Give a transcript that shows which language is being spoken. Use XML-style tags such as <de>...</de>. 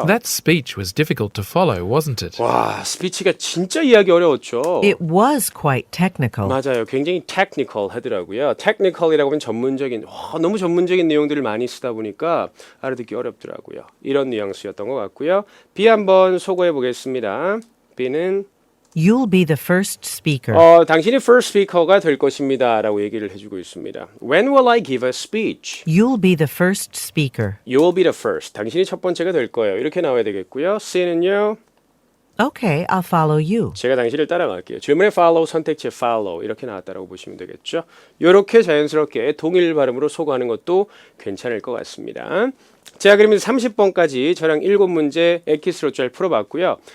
<en>That speech was difficult to follow, wasn't it?</en> <ko>와, 스피치가 진짜 이해하기 어려웠죠.</ko> <en>It was quite technical.</en> <ko>맞아요. 굉장히 technical 하더라고요. technical이라고 하면 전문적인, 너무 전문적인 내용들을 많이 쓰다 보니까 알아듣기 어렵더라고요. 이런 뉘앙스였던 것 같고요. B 한번 소거해 보겠습니다. B는</ko> <en>You'll be the first speaker.</en> <ko>당신이</ko> <en>first speaker</en> <ko>가 될 것입니다. 라고 얘기를 해주고 있습니다.</ko> <en>When will I give a speech? You'll be the first speaker. You will be the first.</en> <ko>당신이 첫 번째가 될 거예요. 이렇게 나와야 되겠고요. C는요.</ko> <en>Okay, I'll follow you.</en> <ko>제가 당신을 따라갈게요. 질문에 follow, 선택지에 follow 이렇게 나왔다고 보시면 되겠죠. 이렇게 자연스럽게 동일 발음으로 소거하는 것도 괜찮을 것 같습니다. 자, 그러면 30번까지 저랑 7문제 엑기스로 잘 풀어봤고요.</ko>